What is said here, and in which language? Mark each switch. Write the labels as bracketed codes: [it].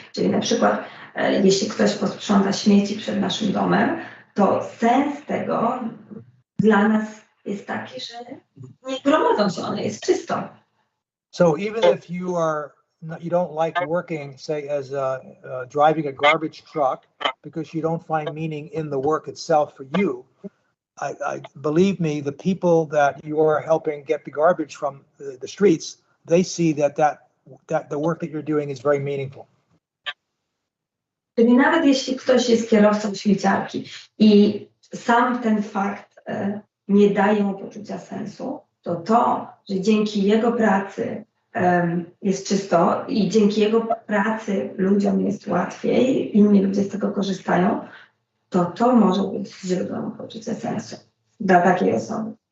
[pl] Czyli na przykład jeśli ktoś posprząta śmieci przed naszym domem, to sens tego dla nas jest taki, że nie gromadzą się one, jest czysto. [en] So even if you don't like working, say, as driving a garbage truck because you don't find meaning in the work itself for you, I believe me, the people that you are helping get the garbage from the streets, they see that the work that you're doing is very meaningful. [pl] Czyli nawet jeśli ktoś jest kierowcą śmieciarki i sam ten fakt nie daje mu poczucia sensu, to, że dzięki jego pracy jest czysto i dzięki jego pracy ludziom jest łatwiej, inni ludzie z tego korzystają, to może być źródłem poczucia sensu dla takiej osoby.